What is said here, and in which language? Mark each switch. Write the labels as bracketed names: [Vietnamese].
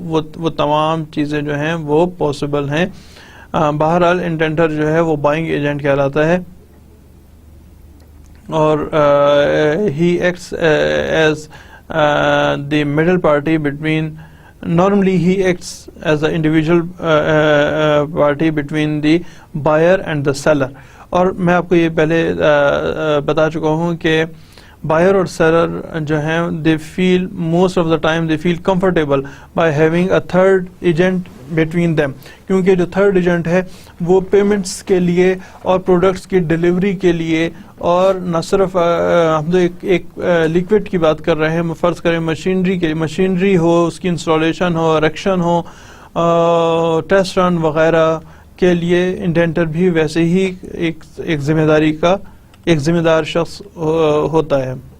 [Urdu] وہ تمام چیزیں جو ہیں وہ پاسبل ہیں. بہرحال انڈینٹر جو ہے وہ بائنگ ایجنٹ کہلاتا ہے. [English] or he acts as the middle party between. Normally he acts as an individual party between the buyer and the seller. [Urdu] اور میں آپ کو یہ پہلے بتا چکا ہوں کہ buyer اور seller جو ہیں [English] they feel most of the time they feel comfortable by having a third agent between them, [Urdu] کیونکہ جو تھرڈ ایجنٹ ہے وہ پیمنٹس کے لیے اور پروڈکٹس کی ڈیلیوری کے لیے، اور نہ صرف ہم تو ایک لیکوڈ کی بات کر رہے ہیں، فرض کریں مشینری ہو، اس کی انسٹالیشن ہو، اریکشن ہو، ٹیسٹ رن وغیرہ کے لیے انڈینٹر بھی ویسے ہی ایک ذمہ دار شخص ہوتا ہے.